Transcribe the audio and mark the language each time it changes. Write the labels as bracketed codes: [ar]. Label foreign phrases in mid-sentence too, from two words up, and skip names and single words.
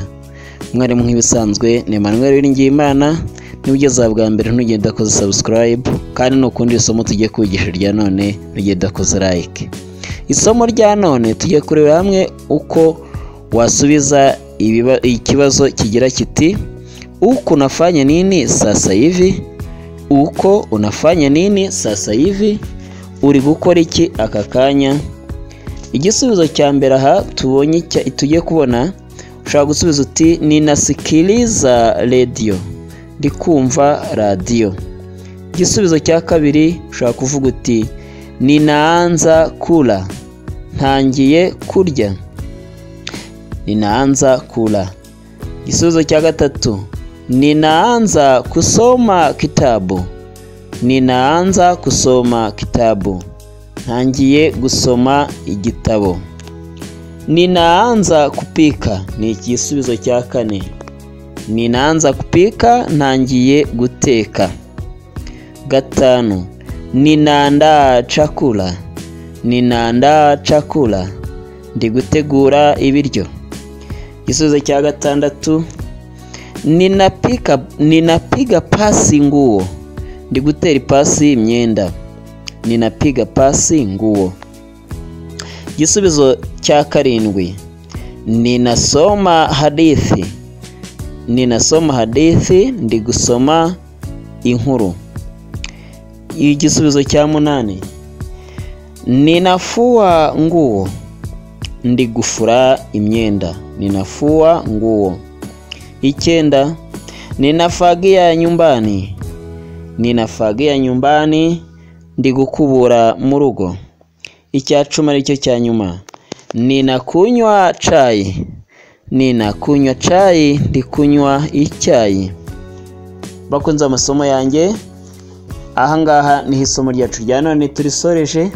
[rw] Mwarimu nk'ibisanzwe ni Emmanuel Uwiringiyimana. Niba ugeze bwa mbere ntugenda koza subscribe, kandi nukundi isomo tugiye kwigisha rya none ntugenda koza like. Isomo rya none tugiye kureba hamwe uko wasubiza ikibazo kigira kiti uko [sw] unafanya nini sasa hivi? Uko unafanya nini sasa hivi? [rw] Uri gukora iki aka kanya? Igisubizo cya mbere aha tubonye tugiye kubona, ushaka gusubiza uti [sw] ninasikiliza radio, [rw] ndi kumva radio. Igisubizo cya kabiri ushaka kuvuga uti [sw] ninaanza kula, [rw] ntangiye kurya. [sw] Ninaanza kula. [rw] Igisubizo cya gatatu [sw] ninaanza kusoma kitabu. Ninaanza kusoma kitabu, [rw] ntangiye gusoma igitabo. [sw] Ninaanza kupika [rw] ni igisubizo cya kane. [sw] Ninaanza kupika, [rw] ntangiye guteka. [sw] Gatanu ninaandaa chakula. Ninaandaa chakula, [rw] ndi gutegura ibiryo. Igisubizo cya gatandatu [sw] ninapiga pasi nguo, [rw] ndi gutera ipasi imyenda. [sw] Ninapiga pasi nguo. [rw] Igisubizo cya karindwi [sw] ninasoma hadithi. Ninasoma hadithi, [rw] ndi gusoma inkuru. Igisubizo cya munani [sw] ninafua nguo, [rw] ndi gufura imyenda. [sw] Ninafua nguo. Icyenda ninafagia nyumbani. Ninafagia nyumbani, [rw] ndi gukubura mu rugo. Icya cumi aricyo cya nyuma [sw] ninakunywa chai. Ninakunywa chai, [rw] ndi kunywa icyayi. Bakunze amasomo yanjye, ahangaha ni isomo ryacu rya none turisoreje.